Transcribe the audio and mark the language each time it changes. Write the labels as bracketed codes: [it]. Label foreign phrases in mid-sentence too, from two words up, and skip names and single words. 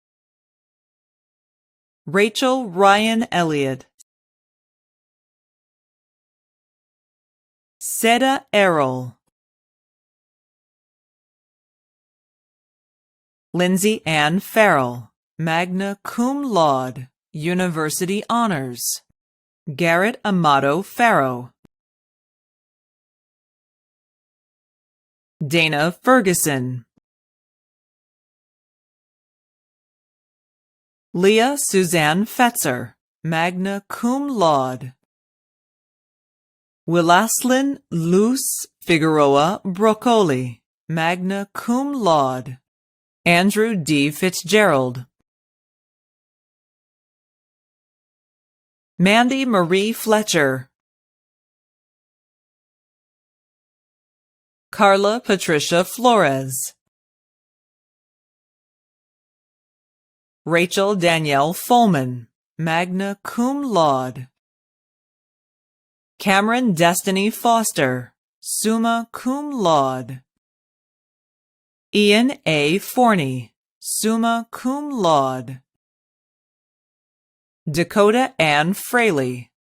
[en] Rachel Ryan Elliott. Seda Errol. Lindsay Ann Farrell, [la] magna cum laude, [en] University Honors. Garrett Amato Farrow. Dana Ferguson. Leah Suzanne Fetzer, [la] magna cum laude. [en] Willaslin Luz Figueroa Broccoli, [la] magna cum laude. [en] Andrew D. Fitzgerald. Mandy Marie Fletcher. Carla Patricia Flores. Rachel Danielle Folman, [la] magna cum laude. [en] Cameron Destiny Foster, [la] summa cum laude. [en] Ian A. Forney, [la] summa cum laude. [en] Dakota Ann Fraley.